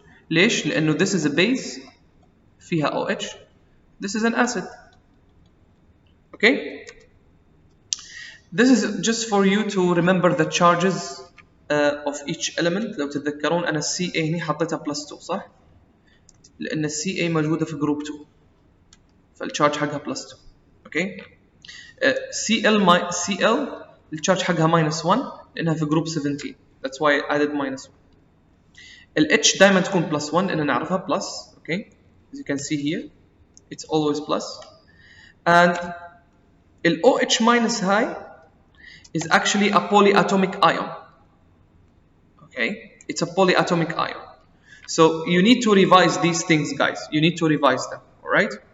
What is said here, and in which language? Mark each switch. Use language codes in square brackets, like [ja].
[ar] ليش؟ لأنه [en] this is a base [ar] فيها [en] OH. This is an acid. Okay? This is just for you to remember the charges of each element. [ar] لو تتذكرون أنا Ca هنا حطيتها plus 2 صح؟ لأن Ca موجودة في جروب 2 فالcharge حقها plus 2. [en] Okay? [ar] Cl الcharge حقها minus 1 لأنها في جروب 17. [en] That's why I added minus 1. [ar] H دائما تكون plus 1 لأن نعرفها plus. [en] Okay? As you can see here, it's always plus. And OH minus high is actually a polyatomic ion. Okay? It's a polyatomic ion. So you need to revise these things, guys. You need to revise them. Alright?